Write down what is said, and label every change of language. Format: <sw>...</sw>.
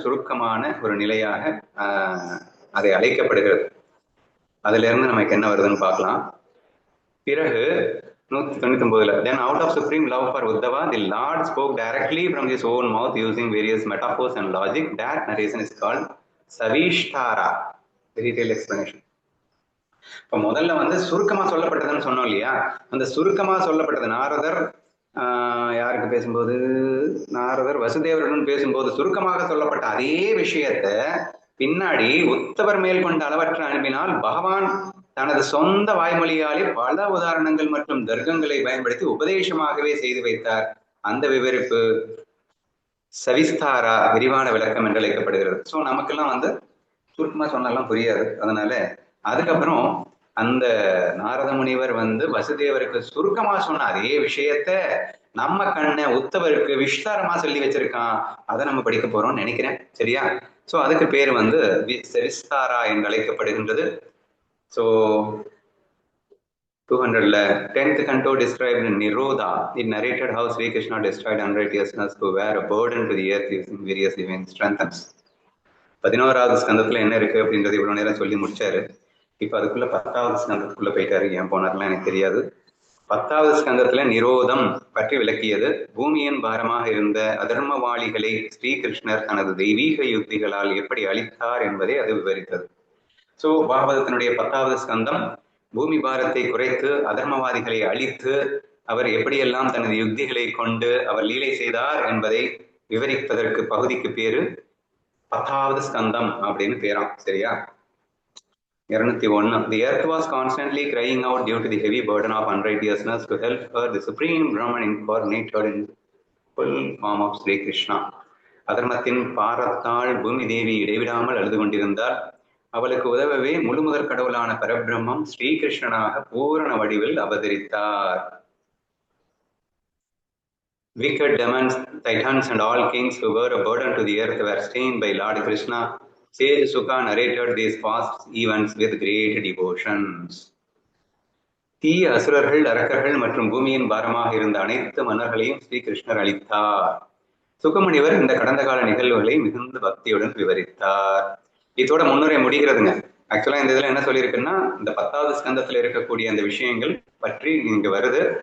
<ta>சுருக்கமான ஒரு நிலையாக அதை அழைக்கப்படுகிறது. அதுல இருந்து நமக்கு என்ன வருதுன்னு பார்க்கலாம். பிறகு</ta> <en>199 then out of supreme love for Uddhava the Lord spoke directly from his own mouth using various metaphors and logic. That narration is called Savishtara. Detailed explanation.</en> <ta>இப்போ முதல்ல வந்து சுருக்கமா சொல்லப்பட்டதுன்னு சொன்னோம் இல்லையா? அந்த சுருக்கமா சொல்லப்பட்டது நாரதர் யாருக்கு பேசும்போது, நாரதர் வசுதேவருடன் பேசும்போது சுருக்கமாக சொல்லப்பட்ட அதே விஷயத்த பின்னாடி உத்தவர் மேல் கொண்ட அளவற்ற அன்பினால் பகவான் தனது சொந்த வாய்மொழியாலே பல உதாரணங்கள் மற்றும் தர்க்கங்களை பயன்படுத்தி உபதேசமாகவே செய்து வைத்தார். அந்த விவரிப்பு சவிஸ்தாரா, விரிவான விளக்கம் என்று அழைக்கப்படுகிறது. ஸோ நமக்கெல்லாம் வந்து சுருக்கமா சொன்னாலாம் புரியாது. அதனால அதுக்கப்புறம் அந்த நாரத முனிவர் வந்து வசுதேவருக்கு சுருக்கமா சொன்ன அதே விஷயத்த நம்ம கண்ண உத்தவருக்கு விஸ்தாரமா சொல்லி வச்சிருக்கான். அதை நம்ம படிக்க போறோம்னு நினைக்கிறேன். சரியா? ஸோ அதுக்கு பேர் வந்து விஸ்தாரா என்று அழைக்கப்படுகின்றது. So</ta> <en>200ல 10th canto described Nirodha. It narrated how Sri Krishna destroyed unrighteousness to wear a burden to the earth using various divine strengthens.</en> <ta>11வது ஸ்கந்தத்துல என்ன இருக்கு அப்படின்றது இவ்வளவு நேரம் சொல்லி முடிச்சாரு. இப்ப அதுக்குள்ள 10வது ஸ்கந்தத்துக்குள்ள போயிட்டாரு. ஏன் போனார்லாம் எனக்கு தெரியாது. 10வது ஸ்கந்தத்துல நிரோதம் பற்றி விளக்கியது. பூமியின் பாரமாக இருந்த அதர்மவாளிகளை ஸ்ரீகிருஷ்ணர் தனது தெய்வீக யுக்திகளால் எப்படி அழித்தார் என்பதை அது விவரித்தது. சோ பாகவதத்தினுடைய 10வது ஸ்கந்தம் பூமி பாரத்தை குறைத்து அதர்மவாதிகளை அழித்து அவர் எப்படியெல்லாம் தனது யுக்திகளை கொண்டு அவர் லீலை செய்தார் என்பதை விவரிப்பதற்கு பகுதிக்கு பேரு 10வது ஸ்கந்தம் அப்படின்னு பேராம். சரியா? 201.</ta> <en>The earth was constantly crying out due to the heavy burden of unrighteousness. To help her, the supreme Brahman incarnated in full form of Sri Krishna.</en> <ta>அதர்மத்தின் பாரத்தால் பூமி தேவி இடைவிடாமல் அழுது கொண்டிருந்தார். அவளுக்கு உதவவே முழுமுதற் கடவுளான பரபிரம்மம் ஸ்ரீகிருஷ்ணனாக பூரண வடிவில் அவதரித்தார்.</ta> <en>Wicked demons, titans and all kings who were a burden to the earth were slain by Lord Krishna. Sage Sukha narrated these past events with great devotions.</en> <ta>தீய அசுரர்கள், அரக்கர்கள் மற்றும் பூமியின் பாரமாக இருந்த அனைத்து மன்னர்களையும் ஸ்ரீகிருஷ்ணர் அளித்தார். சுகமுனிவர் இந்த கடந்த கால நிகழ்வுகளை மிகுந்த பக்தியுடன் விவரித்தார். இதோட முன்னுரை முடிகிறதுங்க. ஆக்சுவலா இந்த இதுல என்ன சொல்லியிருக்குன்னா, இந்த 10வது ஸ்கந்தத்துல இருக்கக்கூடிய அந்த விஷயங்கள் பற்றி இங்க வருது.</ta>